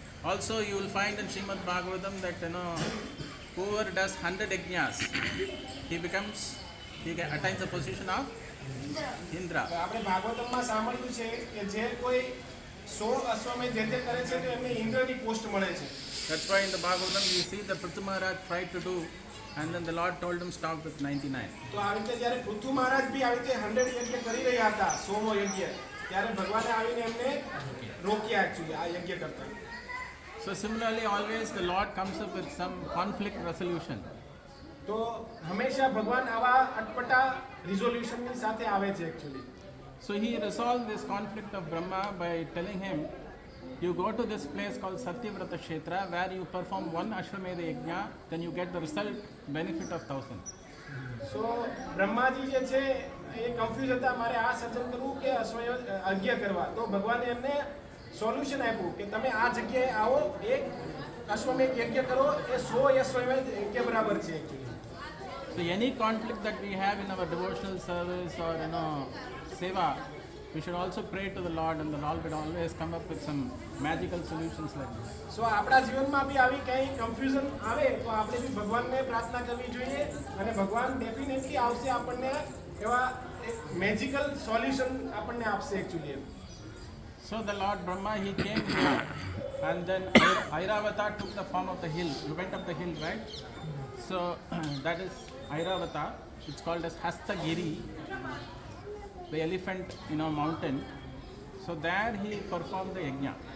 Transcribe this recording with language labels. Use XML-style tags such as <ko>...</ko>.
<en>Also, you will find in Srimad Bhagavatam that whoever does 100 yajnas, he attains the position of Indra.</en> <gu>આપણે ભાગવતમમાં સાંભળ્યું છે કે જે કોઈ 100 અશ્વમેધ યજ્ઞ કરે છે તો એમને ઇન્દ્રની પોસ્ટ મળે છે.</gu> <en>That's why in the Bhagavatam you see that Prithu Maharaj tried to do, and then the Lord told him stop with 99.</en> <gu>તો આવી રીતે જ્યારે પૃથુ મહારાજ બી આવી રીતે 100 યજ્ઞ કરી રહ્યા હતા, 100મો યજ્ઞ, ત્યારે ભગવાને આવીને એમને રોક્યા</gu> <en>actually</en> <gu>આ યજ્ઞ કરતા.</gu> <en>So similarly, always the Lord comes up with some conflict resolution.</en> <gu>તો હંમેશા ભગવાન આવા અટપટા</gu> <en>રિઝોલ્યુશનની</en> <gu>સાથે આવે છે actually.</gu> <en>So he resolved this conflict of Brahma by telling him, you go to this place called Satyavrata Kshetra where you perform one Ashwamedha Yajna, then you get the result benefit of 1,000.</en> <gu>સો બ્રહ્માજી જે છે એ confuse હતા, મારે આ સર્જન કરવું કે અજ્ઞ કરવા. તો ભગવાને એમને</gu> <en>solution</en> <gu>આપ્યું કે તમે આ જગ્યાએ આવો, એક અશ્વમેધ યજ્ઞ કરો, એ 100 અશ્વમેધ યજ્ઞ બરાબર છે actually.</gu> <en>So any conflict that we have in our devotional service or seva, we should also pray to the Lord, and the Lord will always come up with some magical solutions like this.</en> <gu>સો આપણા જીવનમાં બી આવી કંઈ confusion આવે તો આપણે બી ભગવાનને પ્રાર્થના કરવી જોઈએ, અને ભગવાન</gu> <en>definitely</en> <gu>આવશે, આપણને એવા એક</gu> <en>magical solution</en> <gu>આપણને આપશે actually.</gu> <en>So the Lord Brahma, he came here, and then Airavata took the form of the hill. You went up the hill, right? So that is Airavata. It's called as Hastagiri, the elephant, mountain. So there he performed the yajna.</en>